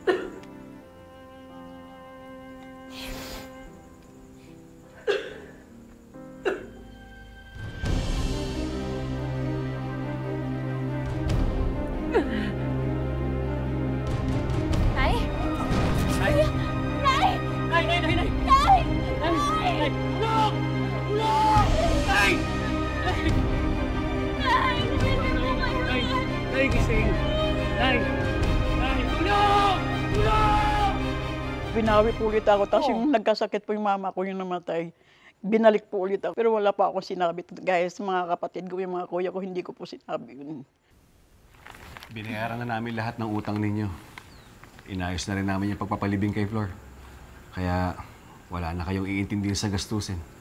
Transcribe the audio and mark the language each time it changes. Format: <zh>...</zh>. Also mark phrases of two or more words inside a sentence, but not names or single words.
<tl>Nay? Nay! Nay! Nay! Nay! Nay! Nay! Nay! Nay! Tulong! Tulong! Nay! Nay! Tumigil po kayo! Nay! Nay! Gising! Nay! Nay! Tulong! Tulong! Binawi po ulit ako, tapos yung nagkasakit po yung mama ko, yung namatay. Binalik po ulit ako, pero wala pa ako sinabi. Guys, mga kapatid ko, yung mga kuya ko, hindi ko po sinabi yun. Binayaran na namin lahat ng utang ninyo. Inayos na rin namin yung pagpapalibing kay Flor. Kaya wala na kayong iintindihan sa gastusin.</tl>